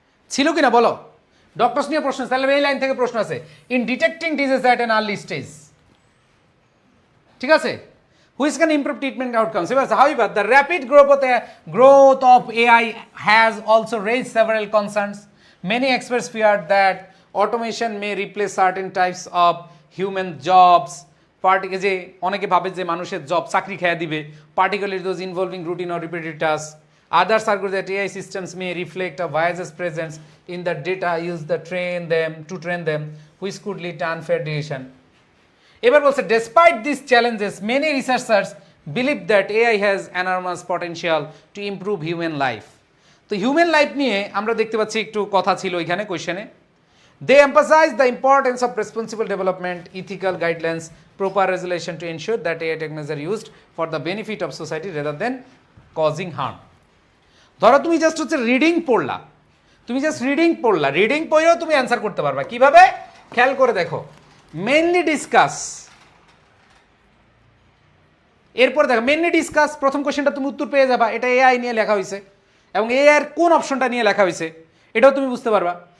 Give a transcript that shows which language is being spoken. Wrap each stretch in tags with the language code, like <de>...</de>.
<bn>ছিল কিনা বলো, ডক্টরস নিয়ে প্রশ্ন। তাহলে এই লাইন থেকে প্রশ্ন আছে</bn> <en>in detecting disease at an early stage,</en> <bn>ঠিক আছে,</bn> <en>Which can improve treatment outcomes. However the rapid growth of AI has also raised several concerns. Many experts fear that automation may replace certain types of human jobs.</en> <bn>যে অনেকে ভাবে যে মানুষের job চাকরি খেয়ে দিবে,</bn> <en>particularly those involving routine or repetitive tasks. Others argue that AI systems may reflect a biased presence in the data used to train them, which could lead to unfair decision.</en> <bn>এবার বলছে</bn> <en>despite these challenges many researchers believe that AI has enormous potential to improve human life.</en> <bn>তো human life নিয়ে আমরা দেখতে পাচ্ছি একটু কথা ছিল এখানে কোয়েশ্চেনে।</bn> <en>They emphasize the importance of responsible development, ethical guidelines, proper regulation to ensure that AI technologies are used for the benefit of society rather than causing harm.</en> <bn>ধরো তুমি জাস্ট হচ্ছে রিডিং পড়লা, তুমি জাস্ট রিডিং পড়লা, রিডিং পড়েও তুমি answer করতে পারবা। কিভাবে? খেয়াল করে দেখো, মেইনলি ডিসকাস, এরপর দেখো মেইনলি ডিসকাস, প্রথম কোশ্চেনটা তুমি উত্তর পেয়ে যাবা, এটা এআই নিয়ে লেখা হয়েছে এবং এআই এর কোন অপশনটা নিয়ে লেখা হয়েছে এটাও তুমি বুঝতে পারবা।</bn>